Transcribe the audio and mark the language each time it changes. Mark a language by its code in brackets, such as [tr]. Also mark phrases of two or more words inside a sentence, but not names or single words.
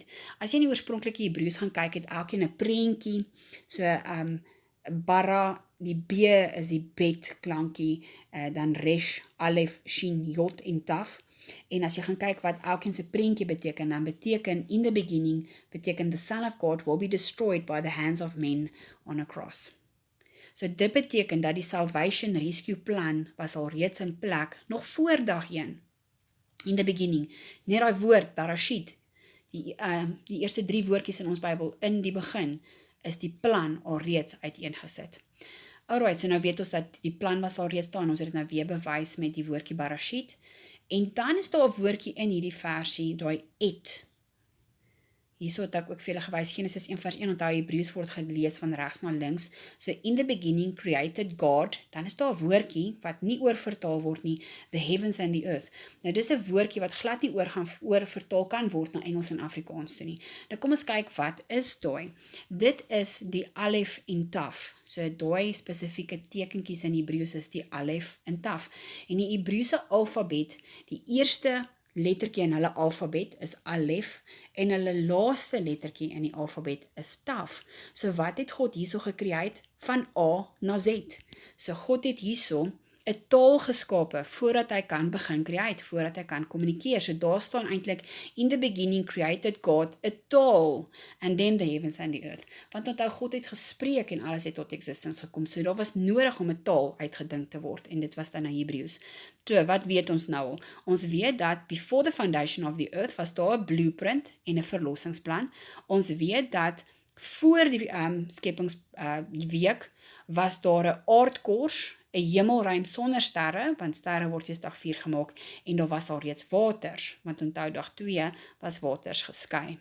[af] As jy in die oorspronklike Hebreëus gaan kyk, het elkeen 'n prentjie, so bara, die B is die bet klankie, dan resh, alef, shin, jot en taf. En as jy gaan kyk wat elkeen se prentjie beteken, dan beteken [en] in the beginning, beteken the Son of God will be destroyed by the hands of men on a cross. [af] So dit beteken dat die [en] salvation rescue plan [af] was al reeds in plek, nog voor dag 1. [en] In the beginning, [af] net daai woord, Barashit, die eerste 3 woordjies in ons Bybel, in die begin, is die plan al reeds uiteengesit. Alright, so nou weet ons dat die plan was al reeds daar, en ons het dit nou weer bewys met die woordjie Barashit. En dan is daar 'n woordjie in hierdie versie, daai et. Hierso het ek ook vir julle gewys, Genesis 1 vers 1, onthou Hebreëus word gelees van regs na links. So [en] in the beginning created God, [af] dan is daar 'n woordjie wat nie oorvertaal word nie, [en] the heavens and the earth. [af] Nou dis 'n woordjie wat glad nie oorvertaal kan word na Engels en Afrikaans toe nie. Nou kom ons kyk, wat is daai? Dit is die alef en taf. So daai spesifieke tekentjies in Hebreëus is die alef en taf. En die Hebreëse alfabet, die eerste lettertjie in hulle alfabet is alef, en hulle laaste lettertjie in die alfabet is taf. So wat het God hierso gecreate? Van A na Z. So God het hierso 'n taal geskape, voordat hy kan begin create, voordat hy kan kommunikeer. So daar staan eintlik, [en] in the beginning created God a taal, and then the heavens and the earth. [af] Want onthou, God het gespreek en alles het tot existence gekom. So daar was nodig om 'n taal uitgedink te word, en dit was dan na Hebreëus. So, wat weet ons nou al? Ons weet dat [en] before the foundation of the earth [af] was daar 'n blueprint en 'n verlossingsplan. Ons weet dat voor die skepingsweek was daar 'n aardkors, 'n hemelruim sonder sterre, want sterre word eers dag 4 gemaak, en daar was al reeds waters, want onthou dag 2 was waters geskei.